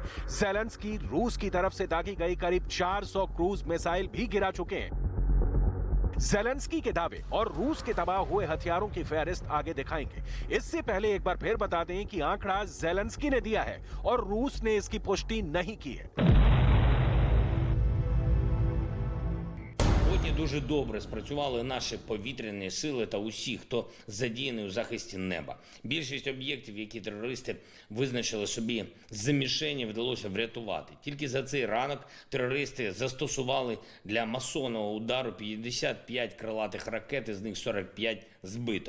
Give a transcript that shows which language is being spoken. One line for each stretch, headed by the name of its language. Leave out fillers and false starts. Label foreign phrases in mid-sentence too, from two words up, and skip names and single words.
Hindi: ज़ेलेंस्की रूस की तरफ से दागी गई करीब 400
English: cruise missile
Hindi: भी गिरा चुके हैं। जेलेंस्की के दावे और रूस के तबाह हुए हथियारों की फहरिस्त आगे दिखाएंगे। इससे पहले एक बार फिर बता दें कि आंकड़ा जेलेंस्की ने दिया है और रूस ने इसकी पुष्टि नहीं की है।
Ukrainian: Сьогодні дуже добре спрацювали наші повітряні сили та усі, хто задіяний у захисті неба. Більшість об'єктів, які терористи визначили собі за мішені, вдалося врятувати. Тільки за цей ранок терористи застосували для масованого удару 55 крилатих ракет, із них 45 збито.